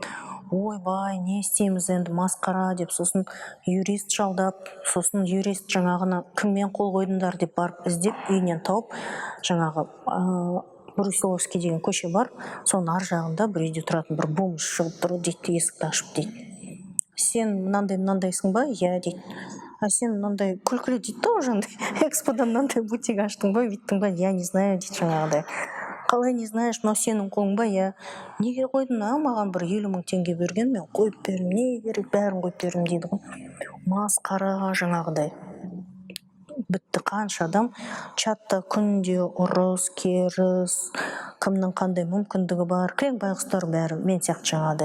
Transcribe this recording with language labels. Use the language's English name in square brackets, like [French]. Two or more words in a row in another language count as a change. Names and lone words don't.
[Kazakh] Ойбай, не істейміз енді, масқара деп, сосын юрист жалдап, сосын юрист жаңағыны кіммен қол қойдыңдар деп барып іздеп, үйінен тауып, жаңағы Брусиловский деген көше бар, соның ар жағында бір үйде тұратын бір бомж шығып тұр дейді, есікті ашып дейді. Сен мынандайсың ба? Иә дейді. А сен мынандай күлкілі дейді да, уже эксподан мынандай бутик аштың ба, биттің ба? [Russian] Я не знаю [Kazakh] дейді жаңағыдай. Қалай [Russian] не знаешь, [Kazakh] но сенің қолың ба? Я неге қойдың? Маған бір 50 000 теңге берген, мен қойып бердім, не керек, бәрін қойып бердім дейді ғой. Масқара жаңағыдай. Бітті, қанша адам чатта күнде ұрыс, керіс, кімнің қандай мүмкіндігі бар, кілең байғұстар бәрі мен сияқты жаңағыдай.